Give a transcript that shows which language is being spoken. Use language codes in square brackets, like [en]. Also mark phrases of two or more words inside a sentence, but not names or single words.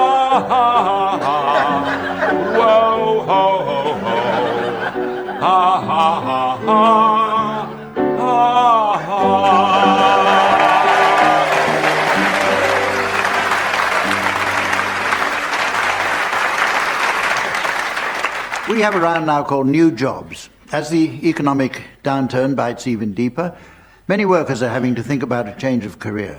[en] ha, ha. Whoa, ho, ho, ho. Ha, ha, ha, ha. Ha, ha. We have a round now called New Jobs. As the economic downturn bites even deeper, many workers are having to think about a change of career.